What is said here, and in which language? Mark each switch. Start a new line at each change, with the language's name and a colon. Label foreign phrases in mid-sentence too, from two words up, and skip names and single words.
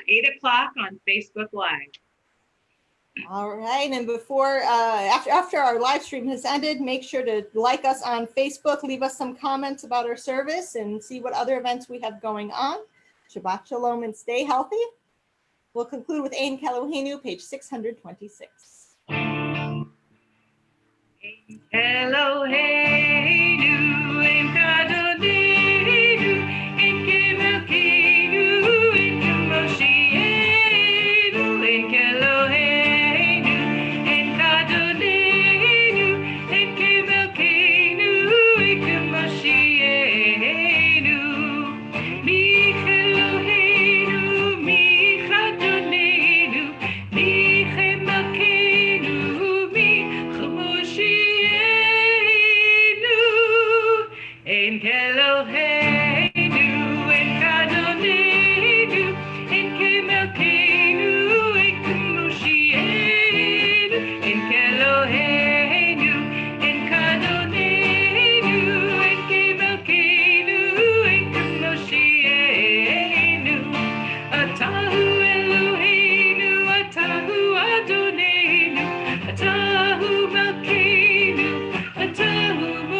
English: 8 o'clock on Facebook Live. All right, and before, after our live stream has ended, make sure to like us on Facebook, leave us some comments about our service, and see what other events we have going on.
Hebrew: שבת שלום
English: and stay healthy. We'll conclude with Ein Keloheinu, page 626.
Hebrew: אין כאלהינו, אין כאדונינו, אין כמלכנו, אין כמושיענו, אין כאלהינו, אין כאדונינו, אין כמלכנו, אין כמושיענו, מי כאלהינו, מי כאדונינו, מי כמלכנו, מי Kemoshienu, אין כאלהינו, אין כאדונינו, אין כמלכנו, אין כמושיענו, אין כאלהינו, אין כאדונינו, אין כמלכנו, אין כמושיענו, אתה הוא אלהינו, אתה הוא אדונינו, אתה הוא מלכנו, אתה הוא